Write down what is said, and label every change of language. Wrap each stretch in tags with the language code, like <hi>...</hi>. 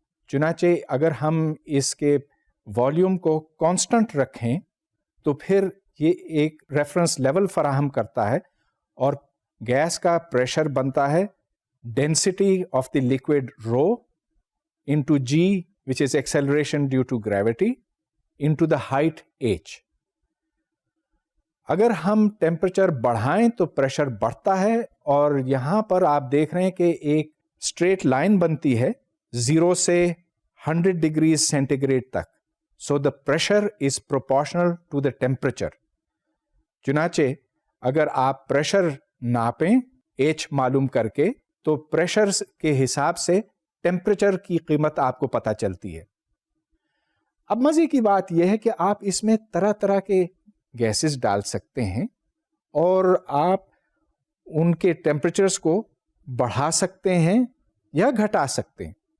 <ur>چنانچہ اگر ہم اس کے والیوم کو کانسٹنٹ رکھیں تو پھر یہ ایک ریفرنس لیول فراہم کرتا ہے, اور گیس کا پریشر بنتا ہے</ur> <en>Density of the liquid rho into g which is acceleration due to gravity into the height h.</en> <ur>اگر ہم ٹیمپریچر بڑھائیں تو پریشر بڑھتا ہے, اور یہاں پر آپ دیکھ رہے ہیں کہ ایک اسٹریٹ لائن بنتی ہے 0 سے 100 ڈگریز سینٹی گریڈ تک.</ur> <en>So the pressure is proportional to the temperature.</en> <ur>چنانچہ اگر آپ پریشر ناپیں ایچ معلوم کر کے تو پریشر کے حساب سے ٹیمپریچر کی قیمت آپ کو پتہ چلتی ہے. اب مزے کی بات یہ ہے کہ آپ اس میں طرح طرح کے گیسز ڈال سکتے ہیں, اور آپ ان کے ٹیمپریچرز کو بڑھا سکتے ہیں یا گھٹا سکتے ہیں.</ur>